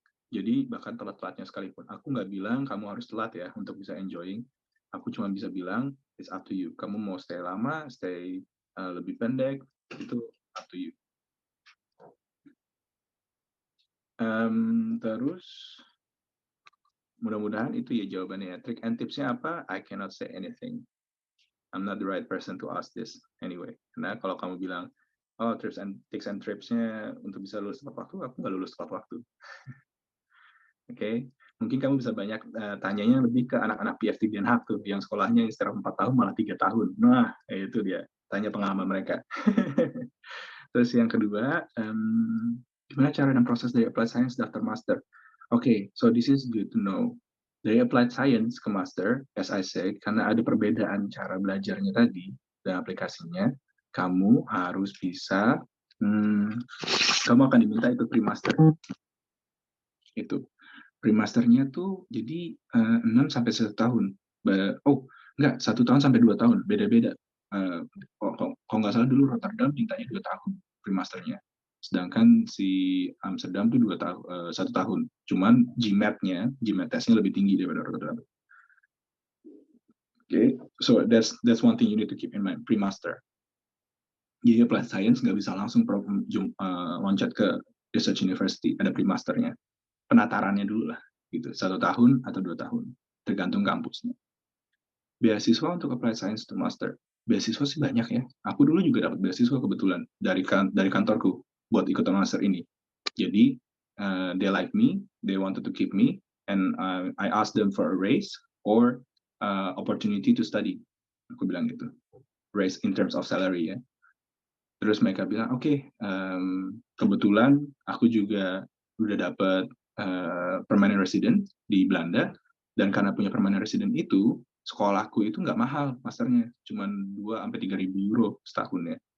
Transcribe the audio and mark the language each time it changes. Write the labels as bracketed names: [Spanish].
[Indonesian] Jadi bahkan telat-telatnya sekalipun, aku nggak bilang kamu harus telat ya untuk bisa enjoying. Aku cuma bisa bilang [English] it's up to you. [Indonesian] Kamu mau stay lama, stay lebih pendek, itu [English] up to you. [Indonesian] Terus mudah-mudahan itu ya jawabannya ya. [English] Trick and [Indonesian] tipsnya apa? [English] I cannot say anything. I'm not the right person to ask this anyway. [Indonesian] Karena kalau kamu bilang, oh [English] tips and tricks- [Indonesian] nya untuk bisa lulus tepat waktu, aku nggak lulus tepat waktu. Oke, mungkin kamu bisa banyak tanyanya lebih ke anak-anak PhD Den Haag tuh, yang sekolahnya setelah 4 tahun malah 3 tahun. Nah, itu dia, tanya pengalaman mereka. Terus yang kedua, gimana cara dan proses dari Applied Science daftar master? [English] Oke, so this is good to know. [Indonesian] Dari Applied Science ke master, [English] as I said, [Indonesian] karena ada perbedaan cara belajarnya tadi dan aplikasinya, kamu harus bisa, kamu akan diminta ikut pre-master. Itu. Pre-masternya tuh jadi 6 sampai 1 tahun. Enggak, 1 tahun sampai 2 tahun, beda-beda. Kalau nggak salah dulu Rotterdam mintanya 2 tahun pre-masternya. Sedangkan si Amsterdam tuh 1 tahun. Cuman GMAT testnya lebih tinggi daripada Rotterdam. [English] Okay, so that's one thing you need to keep in mind, pre-master. [Indonesian] Jadi Applied Science nggak bisa langsung loncat ke Research University, ada pre-masternya. Penatarannya dulu lah, gitu, 1 tahun atau 2 tahun, tergantung kampusnya. Beasiswa untuk Applied Science to Master, beasiswa sih banyak ya. Aku dulu juga dapat beasiswa kebetulan dari kantorku buat ikut master ini. [English] Jadi they like me, they wanted to keep me, and I asked them for a raise or opportunity to study. [Indonesian] Aku bilang gitu, [English] raise in terms of salary [Indonesian] ya. Terus mereka bilang, oke, kebetulan aku juga udah dapat permanent resident di Belanda, dan karena punya permanent resident itu, sekolahku itu nggak mahal masternya, cuma 2-3 ribu euro setahun ya.